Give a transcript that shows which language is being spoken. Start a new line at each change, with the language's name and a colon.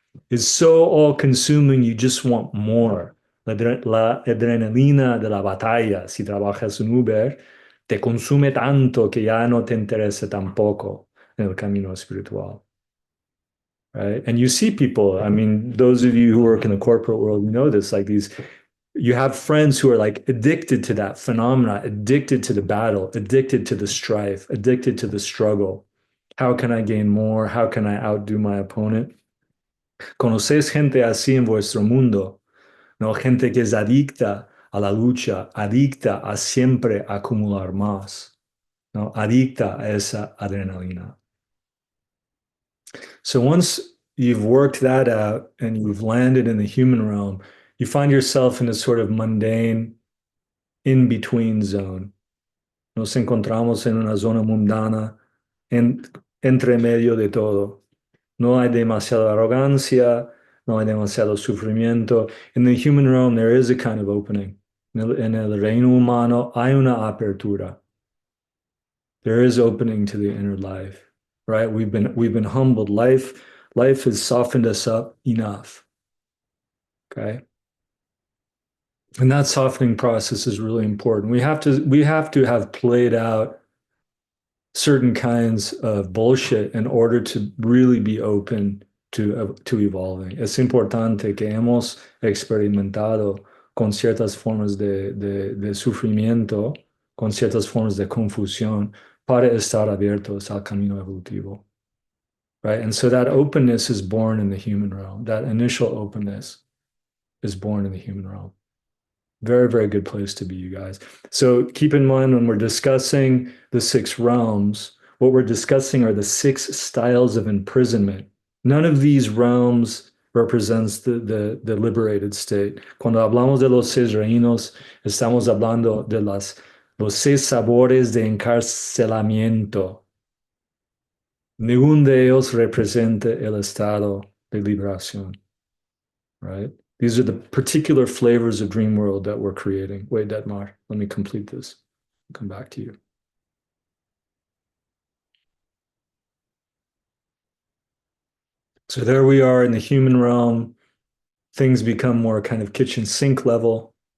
English: Is so all consuming, you just want more.
Spanish: La adrenalina de la batalla, si trabajas en Uber, te consume tanto que ya no te interesa tampoco en el camino espiritual.
English: Right? And you see people, I mean, those of you who work in the corporate world, you know this, like you have friends who are like addicted to that phenomena, addicted to the battle, addicted to the strife, addicted to the struggle. How can I gain more? How can I outdo my opponent?
Spanish: ¿Conocéis gente así en vuestro mundo? ¿No? Gente que es adicta a la lucha, adicta a siempre acumular más, ¿no? Adicta a esa adrenalina.
English: So once you've worked that out and you've landed in the human realm, you find yourself in a sort of mundane in-between zone.
Spanish: Nos encontramos en una zona mundana entre medio de todo. No hay demasiada arrogancia, no hay demasiado sufrimiento.
English: In the human realm, there is a kind of opening.
Spanish: En el reino humano hay una apertura.
English: There is opening to the inner life, right? We've been humbled. Life has softened us up enough. Okay. And that softening process is really important. We have to have played out certain kinds of bullshit in order to really be open to evolving.
Spanish: Es importante que hemos experimentado con ciertas formas de sufrimiento, con ciertas formas de confusión, para estar abiertos al camino evolutivo.
English: Right? And so that openness is born in the human realm. That initial openness is born in the human realm. Very, very good place to be, you guys. So keep in mind when we're discussing the six realms, what we're discussing are the six styles of imprisonment. None of these realms represents the liberated state.
Spanish: Cuando hablamos de los seis reinos, estamos hablando de los seis sabores de encarcelamiento. Ningún de ellos representa el estado de liberación,
English: right? These are the particular flavors of dream world that we're creating. Wait, Detmar, let me complete this. I'll come back to you. So there we are in the human realm. Things become more kind of kitchen sink level.